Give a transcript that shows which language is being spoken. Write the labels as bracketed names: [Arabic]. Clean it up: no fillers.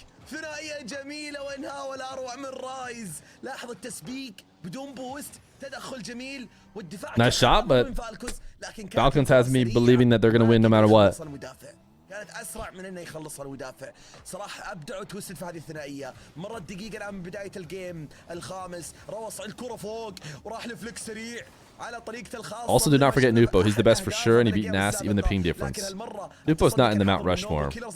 [Arabic] ثنائية جميلة وانهاء الأروع من رايز. لاحظ التسبيك بدون بوست. تدخل جميل والدفاع. [English] Nice shot, but Falcons has me believing that they're going to win no matter what. [Arabic] كانت أسرع من إنه يخلصها المدافع. صراحة أبدعوا توستد في هذه الثنائية. مرت دقيقة الآن من بداية الجيم الخامس. روص الكرة فوق وراح لفليك سريع. [English] Also, do not forget Nwpo. He's the best for sure, and he beat Nas, even the ping difference. Nwpo's not in the Mount Rushmore.